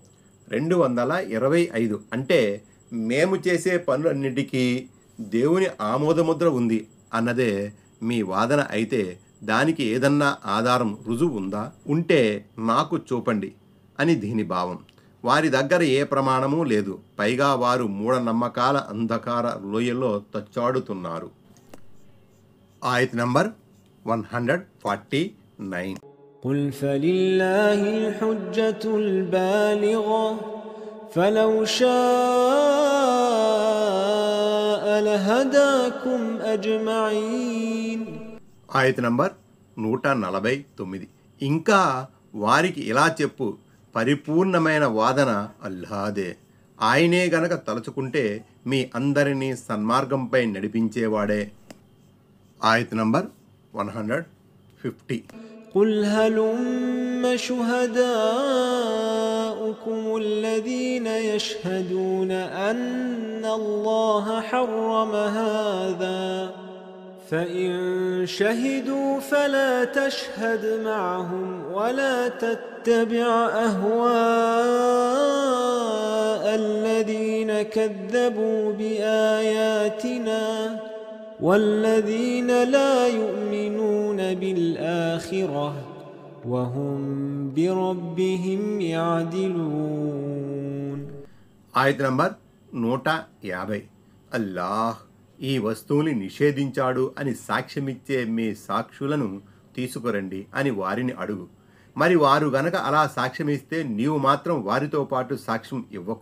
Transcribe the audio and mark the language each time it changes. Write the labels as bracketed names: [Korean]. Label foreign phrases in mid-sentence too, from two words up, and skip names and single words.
[Telugu] 225 అంటే మేము చేసే పనులన్నిటికీ దేవుని ఆమోదముద్ర ఉంది అన్నదే మీ వాదన అయితే దానికి ఏదన్నా ఆధారం, రుజువు ఉందా? ఉంటే నాకు చూపండి అని దీని భావం. వారి దగ్గర ఏ ప్రమాణమూ లేదు. పైగా వారు మూఢనమ్మకాల అంధకార లోయలో తచ్చాడుతున్నారు. ఆయత్ నంబర్ 149. [Arabic] قل فلله الحجة البالغة فلو شاء لهداكم أجمعين. [Telugu] ఆయత్ నంబర్ 149. ఇంకా వారికి ఇలా చెప్పు, పరిపూర్ణమైన వాదన అల్లాదే, ఆయనే గనక తలుచుకుంటే మీ అందరినీ సన్మార్గంపై నడిపించేవాడే. ఆయత్ నంబర్ 150. [Arabic] قل هلم شهداؤكم الذين يشهدون أن الله حرم هذا فإن شهدوا فلا تشهد معهم ولا تتبع أهواء الذين كذبوا بآياتنا والذين لا يؤمنون بالآخرة وهم بربهم يعدلون. [Telugu] ఆయత్ నంబర్ 150. అల్లాహ్ ఈ వస్తువుని నిషేధించాడు అని సాక్ష్యమిచ్చే మీ సాక్షులను తీసుకురండి అని వారిని అడుగు. మరి వారు గనక అలా సాక్ష్యమిస్తే నీవు మాత్రం వారితో పాటు సాక్ష్యం ఇవ్వకు.